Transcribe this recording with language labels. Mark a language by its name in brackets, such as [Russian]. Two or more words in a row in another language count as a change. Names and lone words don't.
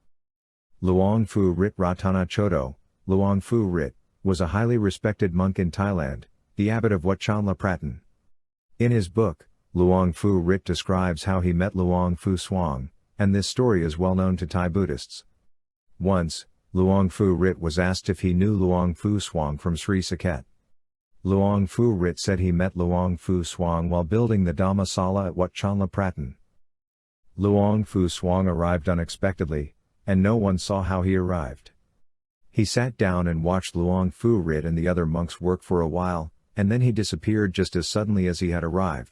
[English] Luang Phu Rit Ratana Chodo, Luang Phu Rit, was a highly respected monk in Thailand, the abbot of Wat Chanla Pratan. In his book, Luang Phu Rit describes how he met Luang Phu Suang, and this story is well known to Thai Buddhists. Once, Luang Phu Rit was asked if he knew Luang Phu Suang from Sri Saket. Luang Phu Rit said he met Luang Phu Suang while building the Dhammasala at Wat Chanla Pratan. Luang Phu Suang arrived unexpectedly, and no one saw how he arrived. He sat down and watched Luang Phu Rit and the other monks work for a while, and then he disappeared just as suddenly as he had arrived.